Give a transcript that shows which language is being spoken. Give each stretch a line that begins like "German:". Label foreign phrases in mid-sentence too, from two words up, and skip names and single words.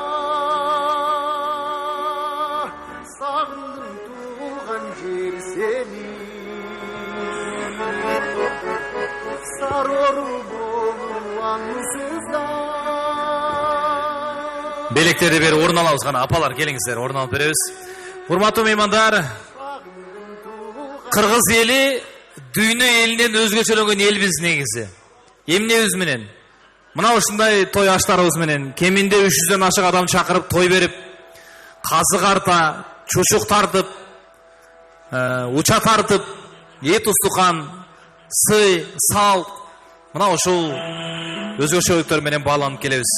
Kazakh: сағындым туған жер сені сарор болып аңсызда. Белектерді бері орын алабыз ғана, апалар келіңіздер, орын алып береміз.
Kyrgyz: Урматтуу меймандар, Кыргыз эли дүйнө элинен өзгөчөлөнгөн элбиз негизи. Эмнебиз менен? Мына ушундай той аштарыбыз менен кеминде 300дөн ашык адам чакырып той берип, казык арта, чучук тартып, уча тартып, эт устукан, сый, сал, мына ушул өзгөчөлүктөр менен бааланып келебиз.